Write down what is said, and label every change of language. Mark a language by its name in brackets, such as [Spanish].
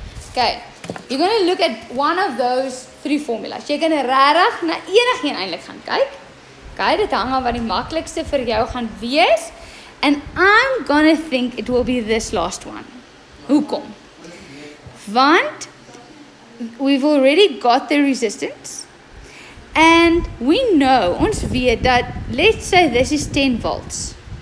[English] Okay, you're going to look at one of those three formulas. [Afrikaans] Jy kan regtig na enigeen eintlik gaan kyk. Okay, dit hang af wat die maklikste vir jou gaan wees. [English] And I'm going to think it will be this last one. Hoekom? Want we've already got the resistance. And we know, [Afrikaans] ons weet dat, [English] let's say this is 10 volts.